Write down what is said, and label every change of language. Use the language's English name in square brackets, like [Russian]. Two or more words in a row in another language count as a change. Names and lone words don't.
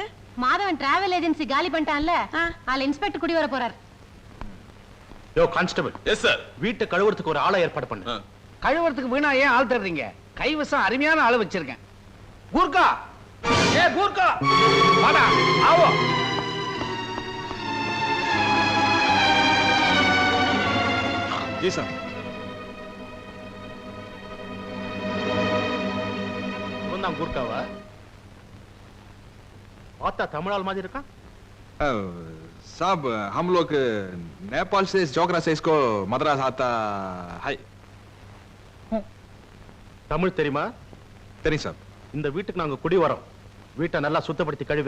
[Tamil] மாதவன் [English] travel agency [Tamil] காலி பண்ணிட்டான்ல, ஆள் இன்ஸ்பெக்டர் குடி வர போறார். [English] Yo constable. Yes sir. [Tamil] வீட்டை கழுவுறதுக்கு ஒரு ஆளை ஏற்பாடு பண்ணு. கழுவுறதுக்கு வீணா ஏன் ஆள் தர்றீங்க? கைவசம் அருமையான ஆளை வச்சிருக்கேன். கூர்க்கா, ஏ கூர்க்கா, வாடா, ஆவோ. [Hindi] जी सर. [Tamil] இவன்தான் கூர்க்காவா? பார்த்தா தமிழால் மாதிரி இருக்கான். [Hindi] साहब हम लोग नेपाल से जोगरा से इसको मद्रास आता है. [Tamil] தமிழ் தெரியுமா? தெரியும் சார். இந்த வீட்டுக்கு நாங்க குடி வரோம். வீட்டை நல்லா சுத்தப்படுத்தி கழுவை.